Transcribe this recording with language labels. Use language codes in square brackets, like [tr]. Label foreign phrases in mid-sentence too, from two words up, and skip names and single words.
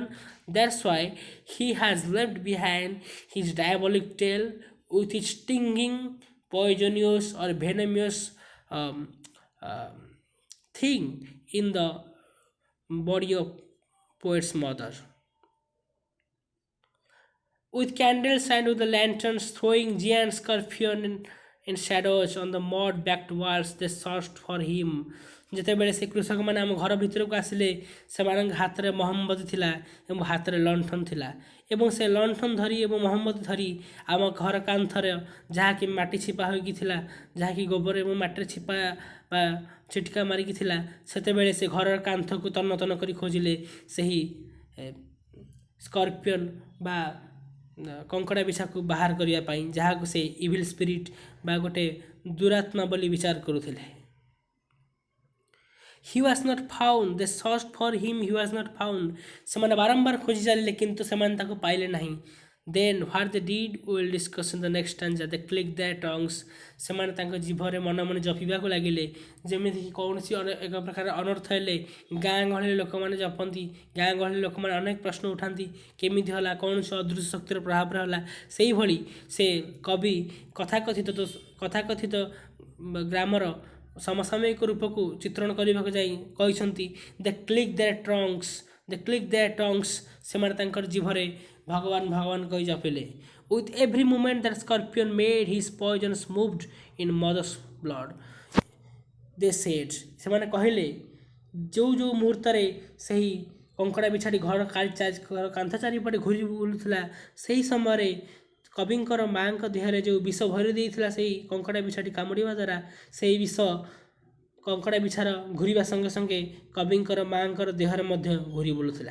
[en] That's why he has left behind his diabolic tail with its stinging, poisonous or venomous thing in the body of poet's mother. With candles and with the lanterns throwing giant scorpion in shadows on the mud-backed walls, they searched for him. [or] ଯେତେବେଳେ ସେ କୃଷକମାନେ ଆମ ଘର ଭିତରକୁ ଆସିଲେ, ସେମାନଙ୍କ ହାତରେ ମହମବତୀ ଥିଲା ଏବଂ ହାତରେ ଲଣ୍ଠନ ଥିଲା ଏବଂ ସେ ଲଣ୍ଠନ ଧରି ଏବଂ ମହମବତୀ ଧରି ଆମ ଘର କାନ୍ଥରେ ଯାହାକି ମାଟି ଛିପା ହୋଇକି ଥିଲା, ଯାହାକି ଗୋବର ଏବଂ ମାଟିରେ ଛିପା ବା ଛିଟିକା ମାରିକି ଥିଲା, ସେତେବେଳେ ସେ ଘରର କାନ୍ଥକୁ ତନ୍ନ ତନ୍ନ କରି ଖୋଜିଲେ ସେହି ସ୍କର୍ପିଅନ୍ ବା କଙ୍କଡ଼ା ବିଛାକୁ ବାହାର କରିବା ପାଇଁ, ଯାହାକୁ ସେ [en] evil spirit [or] ବା ଗୋଟେ ଦୁରାତ୍ମା ବୋଲି ବିଚାର କରୁଥିଲେ। [en] He was not found. They searched for him. He was not found. [or] ସେମାନେ ବାରମ୍ବାର ଖୋଜି ଚାଲିଲେ କିନ୍ତୁ ସେମାନେ ତାକୁ ପାଇଲେ ନାହିଁ। [en] Then what they did we will discuss in the next stanza. They clicked their tongues. [or] ସେମାନେ ତାଙ୍କ ଜିଭରେ ମନେ ମନେ ଜପିବାକୁ ଲାଗିଲେ, ଯେମିତିକି କୌଣସି ଏକ ପ୍ରକାର ଅନର୍ଥ ହେଲେ ଗାଁ ଗହଳିରେ ଲୋକମାନେ ଜପନ୍ତି। ଗାଁ ଗହଳିରେ ଲୋକମାନେ ଅନେକ ପ୍ରଶ୍ନ ଉଠାନ୍ତି, କେମିତି ହେଲା, କୌଣସି ଅଦୃଶ୍ୟ ଶକ୍ତିର ପ୍ରଭାବରେ ହେଲା। ସେଇଭଳି ସେ କବି କଥାକଥିତ ଗ୍ରାମର ସମସାମୟିକ ରୂପକୁ ଚିତ୍ରଣ କରିବାକୁ ଯାଇ କହିଛନ୍ତି, [en] they click their tongues. [or] ସେମାନେ ତାଙ୍କର ଜିଭରେ ଭଗବାନ ଭଗବାନ କହି ଜପିଲେ। [en] With every moment that scorpion made his poisons moved in mother's blood. They said, [or] ସେମାନେ କହିଲେ, ଯେଉଁ ମୁହୂର୍ତ୍ତରେ ସେହି କଙ୍କଡ଼ା ବିଛାଟି ଘର କାନ୍ଥ ଚାରିପଟେ ଘୁରି ବୁଲୁଥିଲା, ସେହି ସମୟରେ କବିଙ୍କର ମାଆଙ୍କ ଦେହରେ ଯେଉଁ ବିଷ ଭରି ଦେଇଥିଲା ସେହି କଙ୍କଡ଼ା ବିଛାଟି କାମୁଡ଼ିବା ଦ୍ୱାରା, ସେହି ବିଷ କଙ୍କଡ଼ା ବିଛାର ଘୁରିବା ସଙ୍ଗେ ସଙ୍ଗେ କବିଙ୍କର ମାଆଙ୍କର ଦେହରେ ମଧ୍ୟ ଘୁରି ବୁଲୁଥିଲା।